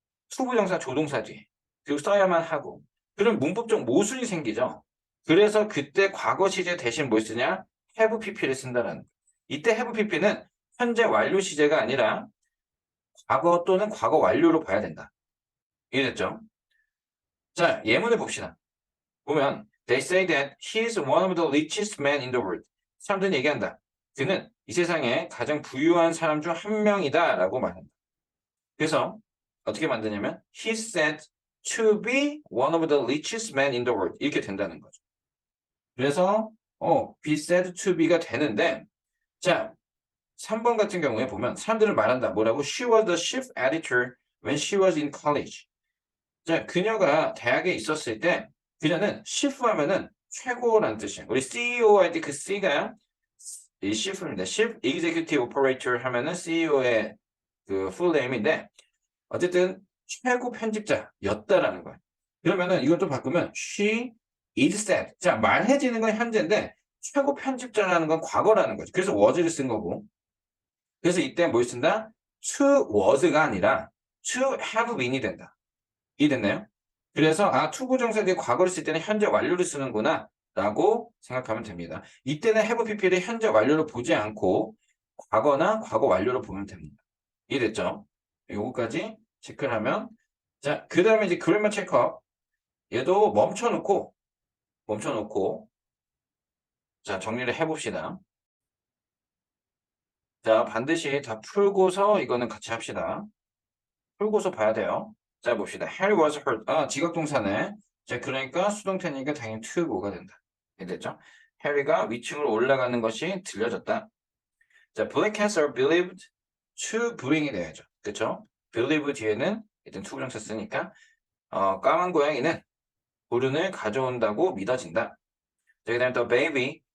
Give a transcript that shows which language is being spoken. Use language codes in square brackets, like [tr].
[ko] 투부정사, 조동사 뒤에. 그리고 써야만 하고. 그럼 문법적 모순이 생기죠. 그래서 그때 과거 시제 대신 뭘 쓰냐? have pp를 쓴다라는 거예요. 이때 have pp는 현재 완료 시제가 아니라 과거 또는 과거 완료로 봐야 된다. 이해됐죠? 자, 예문을 봅시다. 보면 [en] They say that he is one of the richest men in the world. [ko] 사람들은 얘기한다. 그는 이 세상에 가장 부유한 사람 중 한 명이다 라고 말한다. 그래서 [en] 어떻게 만드냐면 He is said to be one of the richest men in the world. [ko] 이렇게 된다는 거죠. 그래서 be said to be가 되는데 자, 3번 같은 경우에 보면 사람들은 말한다. 뭐라고? [en] She was the chief editor when she was in college. [ko] 자, 그녀가 대학에 있었을 때 그녀는 chief 하면은 최고라는 뜻이에요. 우리 CEO 할 때 그 C가 이 chief입니다. chief executive operator 하면은 CEO의 그 full name인데 어쨌든 최고 편집자였다라는 거예요. 그러면은 이걸 또 바꾸면 [en] she is said. [ko] 자, 말해지는 건 현재인데 최고 편집자라는 건 과거라는 거죠. 그래서 was를 쓴 거고. 그래서 이때 뭘 쓴다? to was가 아니라 to have been이 된다. 이해됐나요? 그래서 투부정사 뒤에 과거를 쓸 때는 현재 완료를 쓰는구나 라고 생각하면 됩니다. 이때는 have pp를 현재 완료로 보지 않고 과거나 과거 완료로 보면 됩니다. 이해됐죠? 요거까지 체크를 하면 자, 그 다음에 이제 그래머 체크업 얘도 멈춰놓고 자, 정리를 해봅시다. 자, 반드시 다 풀고서 이거는 같이 합시다. 풀고서 봐야 돼요. 자, 봅시다. [en] Harry was hurt. [ko] 지각동사네. 자, 그러니까 수동태니까 당연히 to go가 된다. 됐죠? 해리가 위층으로 올라가는 것이 들려졌다. [en] 자, black cats are believed to bring이 [ko] 돼야죠. 그쵸? believe 뒤에는 일단 to 부정사 쓰니까 까만 고양이는 불운을 가져온다고 믿어진다. 자, 그 다음에 또 baby.